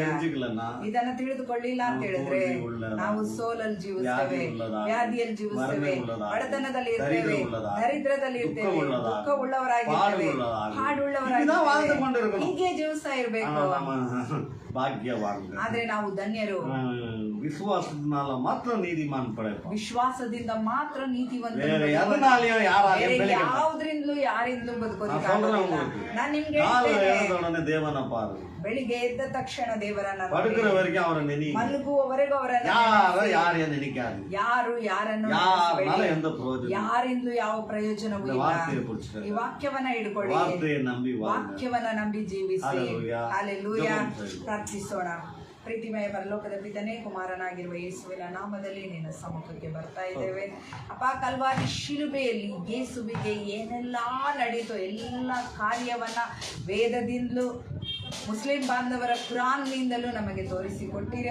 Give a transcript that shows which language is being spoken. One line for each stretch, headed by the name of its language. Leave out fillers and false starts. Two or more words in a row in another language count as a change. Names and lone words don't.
Kannada: ಇದನ್ನ ತಿಳಿದುಕೊಳ್ಳಿಲ್ಲ ಅಂತ ಹೇಳಿದ್ರೆ ನಾವು ಸೋಲಲ್ಲಿ ಜೀವಿಸ್ತೇವೆ, ವ್ಯಾಧಿಯಲ್ಲಿ ಜೀವಿಸ್ತೇವೆ, ಬಡತನದಲ್ಲಿ ಇರ್ತೇವೆ, ದರಿದ್ರದಲ್ಲಿ ಇರ್ತೇವೆ, ದುಃಖ ಉಳ್ಳವರಾಗಿರ್ತೇವೆ, ಹಾಡುಳ್ಳವರಾಗಿರ್ತೇವೆ. ಹೀಗೆ ಜೀವಿಸ್ತಾ ಇರ್ಬೇಕು. ಆದ್ರೆ ನಾವು ಧನ್ಯರು. ವಿಶ್ವಾಸದಿಂದ ಮಾತ್ರ ನೀತಿಮಾನ್ ಪಡೆಯಪ್ಪ. ವಿಶ್ವಾಸದಿಂದ ಮಾತ್ರ ನೀತಿವಂತ. ಯಾವುದರಿಂದ ಯಾರಿಂದಲೂ
Tamil: நான்
Kannada: ಬದುಕೋದಿಲ್ಲ.
Tamil: சொல்றேன் உங்களுக்கு.
Kannada: ನಾನು ನಿಮ್ಗೆ
Tamil: காலையில
Kannada: ಹೇಳ್ತೇನೆ,
Tamil: எழுந்த உடனே தேவனை பாரு,
Kannada: ಬೆಳಿಗ್ಗೆ ಎದ್ದ ತಕ್ಷಣ ದೇವರನ್ನ ನೋಡಿ.
Tamil: படுக்கிற வரைக்கும் அவரை நினை,
Kannada: ಮಲಗುವವರೆಗೂ ಅವರನ್ನ
Tamil: யாரையும் நினைக்காது,
Kannada: ಯಾರು ಯಾರನ್ನು
Tamil: யாருனால எந்த பிரயோಜನ,
Kannada: ಯಾರಿಂದಲೂ ಯಾವ ಪ್ರಯೋಜನವೂ
Tamil: இந்த
Kannada: ಇಲ್ಲ.
Tamil: வார்த்தையை பிடிச்சிட்டு
Kannada: ಈ ವಾಕ್ಯವನ್ನ ಹಿಡ್ಕೊಳ್ಳಿ,
Tamil: வார்த்தையை ನம்பಿ வாங்க.
Kannada: ವಾಕ್ಯವನ್ನ ನಂಬಿ ಜೀವಿಸಿ. Hallelujah. ಹಲ್ಲೆಲೂಯಾ. ಜಪಂ ಮಾಡಿ. ಪ್ರಾರ್ಥಿಸೋಣ. ಪ್ರೀತಿಮಯ ಪರಲೋಕದ ಪಿತನೇ, ಕುಮಾರನಾಗಿರುವ ಯೇಸುವಿನ ನಾಮದಲ್ಲಿ ನಿನ್ನ ಸಮ್ಮುಖಕ್ಕೆ ಬರ್ತಾ ಇದ್ದೇವೆ ಅಪ್ಪ. ಕಲ್ವಾರಿ ಶಿಲುಬೆಯಲ್ಲಿ ಯೇಸುವಿಗೆ ಏನೆಲ್ಲ ನಡೀತೋ ಎಲ್ಲ ಕಾರ್ಯವನ್ನ ವೇದದಿಂದಲೂ ಮುಸ್ಲಿಂ ಬಾಂಧವರ ಕುರಾನ್ನಿಂದಲೂ ನಮಗೆ ತೋರಿಸಿಕೊಟ್ಟಿರಿ.